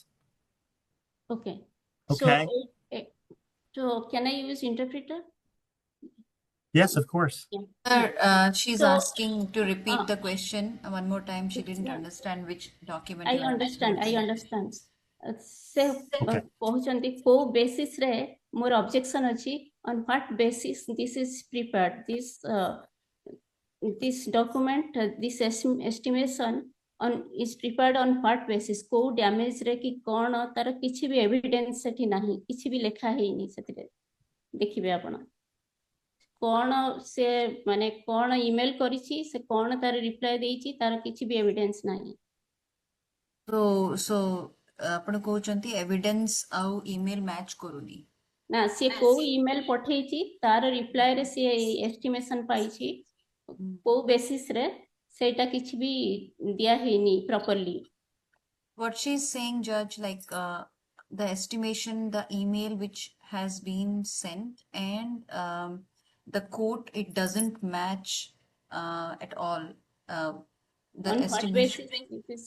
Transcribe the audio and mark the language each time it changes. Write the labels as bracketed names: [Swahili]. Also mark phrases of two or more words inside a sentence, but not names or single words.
[English] Okay. Okay. So can I use interpreter? Yes, of course. She's So, asking to repeat the question one more time. She didn't understand which document. I you are understand. I referring to. understand. Se Okay. [Odia] କହୁଛନ୍ତି କୋଉ basis ରେ ମୋର objection ଅଛି, [English] on what basis this is prepared, this document, this estimation on is prepared on what basis, [Odia] କୋଉ damage ରେ କି କଣ ତାର କିଛି ବି evidence ସେଠି ନାହିଁ, କିଛି ବି ଲେଖା ହେଇନି ସେଥିରେ, ଦେଖିବେ ଆପଣ କଣ ସେ ମାନେ କଣ ଇମେଲ କରିଛି, ସେ କଣ ତାର ରିପ୍ଲାଏ ଦେଇଛି, ତାର କିଛି ବି evidence ନାହିଁ। So ଆପଣ କହୁଛନ୍ତି evidence ଆଉ [English] email match [Odia] କରୁନି। ନା ସିଏ କୋଉ ଇମେଲ ପଠେଇଛି, ତାର ରିପ୍ଲାଏ ରେ ସିଏ ଏଷ୍ଟିମେସନ ପାଇଛି, କୋଉ ବେସିସ୍ ରେ ସେଇଟା କିଛି ବି ଦିଆ ହେଇନି properly। [English] What she's saying, Judge, like the estimation, the email which has been sent, and the quote, it doesn't match at all. The On what estimation basis it is